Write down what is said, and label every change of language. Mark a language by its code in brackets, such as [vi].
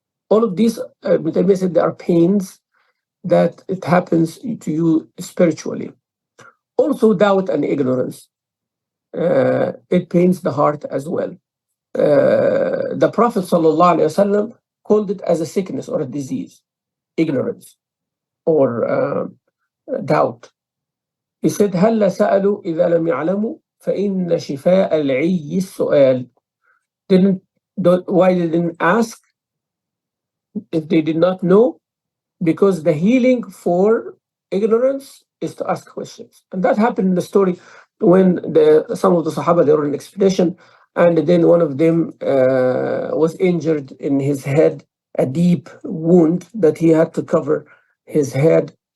[en] All of these, Ibn Taymiyyah said, there are pains that it happens to you spiritually. Also doubt and ignorance. It pains the heart as well. The Prophet ﷺ called it as a sickness or a disease, ignorance or doubt. He said, [ar] هَلَّ سَأَلُوا إِذَا لَمْ يَعْلَمُوا فَإِنَّ شِفَاءَ الْعِيِّ السُّؤَالِ. [en] Why they didn't ask if they did not know? Because the healing for ignorance is to ask questions. And that happened in the story when some of the Sahaba, they were on an expedition, and then one of them was injured in his head, a deep wound that he had to cover his head.